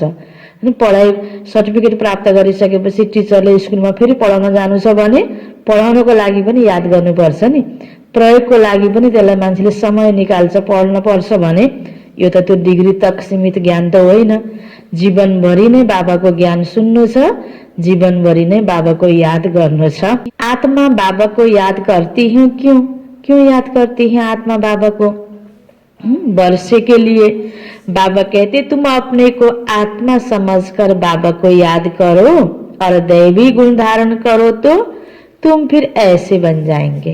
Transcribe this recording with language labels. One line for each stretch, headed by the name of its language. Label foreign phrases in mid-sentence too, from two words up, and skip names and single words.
Nepali: अनि पढाइ सर्टिफिकेट प्राप्त गरिसकेपछि टिचरले स्कुलमा फेरि पढाउन जानु छ भने पढाउनको लागि पनि याद गर्नुपर्छ नि। प्रयोगको लागि पनि त्यसलाई मान्छेले समय निकाल्छ पढ्न पर्छ भने यो त त्यो डिग्री तक सीमित ज्ञान त होइन। जीवनभरि नै बाबाको ज्ञान सुन्नु छ जीवनभरि नै बाबाको याद गर्नु छ।
Hindi: आत्मा बाबा को याद करती हूँ क्यों याद करती है आत्मा बाबा को वर्षे के लिए। बाबा कहते तुम अपने को आत्मा समझकर बाबा को याद करो और दैवी गुण धारण करो तो तुम फिर ऐसे बन जाएंगे।